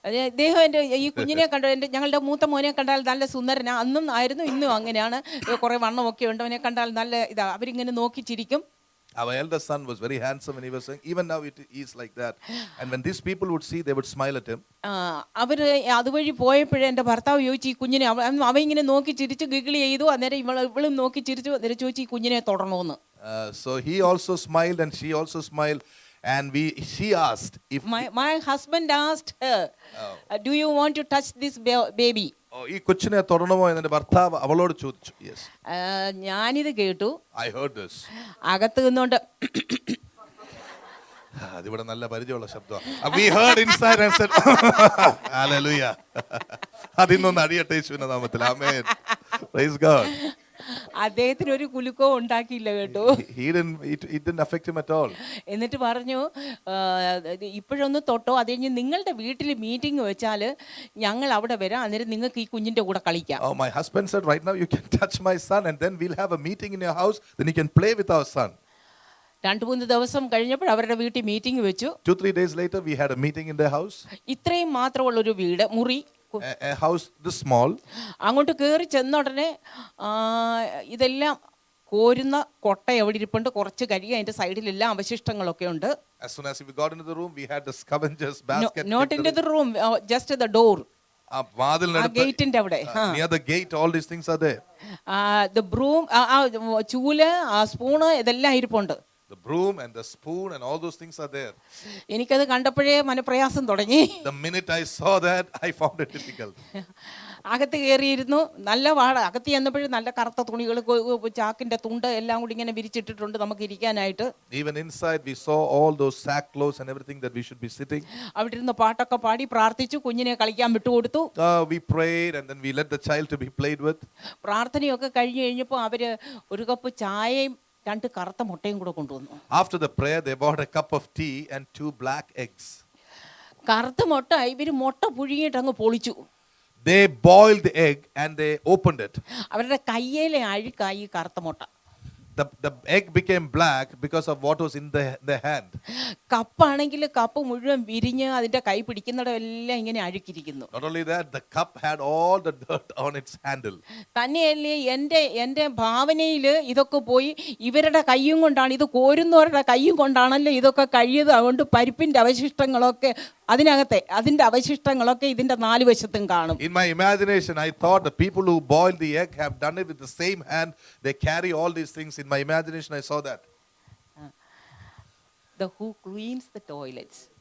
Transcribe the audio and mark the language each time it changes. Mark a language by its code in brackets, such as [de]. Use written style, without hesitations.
[ml] അദ്ദേഹം എൻ്റെ ഈ കുഞ്ഞിനെ കണ്ട ഞങ്ങളുടെ മൂത്ത മോനെ കണ്ടാൽ നല്ല സുന്ദരനാ, അന്നും ആയിരുന്നു, ഇന്നും അങ്ങനെയാണ്. കുറെ വണ്ണമൊക്കെ ഉണ്ട്, അവനെ കണ്ടാൽ നല്ല ഇതാ, അവരിങ്ങനെ നോക്കി ചിരിക്കും. [en] Our eldest son was very handsome and he was saying, even now it is like that. And when these people would see, they would smile at him. [ml] അവര് അതുവഴി പോയപ്പോഴേ എൻ്റെ ഭർത്താവ് ചോദിച്ചു ഈ കുഞ്ഞിനെ, അവ ഇങ്ങനെ നോക്കി ചിരിച്ചു ഗിഗിളി ചെയ്തു. അന്നേരം ഇവളും നോക്കി ചിരിച്ചു. അന്നേരം ചോദിച്ചു ഈ കുഞ്ഞിനെ തൊടണമെന്ന്. [en] So he also smiled and she also smiled. And she asked if my husband asked her, do you want to touch this baby? [ml] ഈ കൊച്ചിനെ തൊടണമോ എന്ന് എൻ്റെ ഭർത്താവ് അവളോട് ചോദിച്ചു. [en] Yes. [ml] ഞാനിത് കേട്ടു. [en] I heard this. [ml] അകത്ത് നിന്നുകൊണ്ട് അതിവിടെ നല്ല പരിചയമുള്ള ശബ്ദമാണ്. [en] We heard inside and said hallelujah. [ml] അതിന്നൊന്ന് അടിയട്ടെ യേശുവിന്റെ നാമത്തിൽ. [en] ആമേൻ. Praise God. [ml] അദ്ദേഹത്തിന് ഒരു കുലുക്കവും ഉണ്ടാക്കിയില്ല കേട്ടോ. [en] It didn't affect him at all. [ml] എന്നിട്ട് പറഞ്ഞു, ഇപ്പോഴൊന്ന് തൊട്ടോ, അത് കഴിഞ്ഞ് നിങ്ങളുടെ വീട്ടിൽ മീറ്റിംഗ് വെച്ചാൽ ഞങ്ങൾ അവിടെ വരാം, അന്നേരം നിങ്ങൾക്ക് ഈ കുഞ്ഞിന്റെ കൂടെ കളിക്കാം. [en] Oh, my husband said, right now you can touch my son and then we'll have a meeting in your house, then you can play with our son. [ml] 2-3 ദിവസം കഴിഞ്ഞപ്പോൾ അവരുടെ വീട്ടിൽ മീറ്റിംഗ് വെച്ചു. [en] 2-3 days later we had a meeting in their house. [ml] ഇത്രയും മാത്രമുള്ള ഒരു വീട്, മുറി, [en] a house this small. [ml] അങ്ങോട്ട് കയറി ചെന്ന ഉടനെ ഇതെല്ലാം കോരുന്ന കൊട്ട എവിടെ ഇരിപ്പുണ്ട്, കുറച്ച് കഴുകി അതിന്റെ സൈഡിലെല്ലാം അവശിഷ്ടങ്ങളൊക്കെ ഉണ്ട്. [en] As soon as we got into the room, we had the scavengers basket. Not into the room, just the door. [ml] ഗേറ്റിന്റെ അവിടെ, [en] near the gate, all these things are there. The broom, [ml] ചൂല്, സ്പൂണ്, ഇതെല്ലാം ഇരിപ്പുണ്ട്. [en] The broom and the spoon and all those things are there. [ml] എനിക്കത് കണ്ടപ്പോഴേ മനപ്രയാസം തുടങ്ങി. [en] The minute I saw that, I found it difficult. [ml] അകത്ത് കയറിയിരുന്നു. നല്ല വാട. അകത്ത് ചെന്നപ്പോഴും നല്ല കറുത്ത തുണികൾ, ചാക്കിന്റെ തുണ്ട് എല്ലാം കൂടി ഇങ്ങനെ വിരിച്ചിട്ടിട്ടുണ്ട് നമുക്ക് ഇരിക്കാനായിട്ട്. [en] Even inside we saw all those sackcloths and everything that we should be sitting. [ml] അവിടെ ഇരുന്ന് പാട്ടൊക്കെ പാടി പ്രാർത്ഥിച്ചു, കുഞ്ഞിനെ കളിക്കാൻ വിട്ടുകൊടുത്തു. [en] We prayed and then we let the child to be played with. [ml] പ്രാർത്ഥനയൊക്കെ കഴിഞ്ഞ് കഴിഞ്ഞപ്പോൾ അവര് ഒരു കപ്പ് ചായയും 2 കറുത്ത മുട്ടയും കൂടെ കൊണ്ടുവന്നു. [en] After the prayer, they bought a cup of tea and 2 black eggs. [ml] കറുത്ത മുട്ട ഇവര് മുട്ട പുഴുങ്ങിയിട്ട് അങ്ങ് പൊളിച്ചു. [en] They boiled the egg and they opened it. [ml] അവരുടെ കയ്യിലെ അഴുക്കായി കറുത്ത മുട്ട. [en] The egg became black because of what was in the hand. [ml] കപ്പാണെങ്കിൽ cup മുഴുവൻ വിരിഞ്ഞ് അതിന്റെ കൈ പിടിക്കുന്നിടമെല്ലാം ഇങ്ങനെ അഴുക്കിരിക്കുന്നു. [en] Not only that, the cup had all the dirt on its handle. [ml] തന്നെയല്ലേ എൻ്റെ ഭാവനയില് ഇതൊക്കെ പോയി ഇവരുടെ കൈയും കൊണ്ടാണ്, ഇത് കോരുന്നവരുടെ കൈയും കൊണ്ടാണല്ലോ ഇതൊക്കെ കഴിയത്. അതുകൊണ്ട് പരിപ്പിന്റെ അവശിഷ്ടങ്ങളൊക്കെ അതിനകത്തെ അതിൻ്റെ അവശിഷ്ടങ്ങളൊക്കെ ഇതിൻ്റെ 4 വശത്തും കാണും. [en] In my imagination, I thought the people who boiled the egg have done it with the same hand. They carry all these things. In my imagination, I saw that. The who cleans the toilets.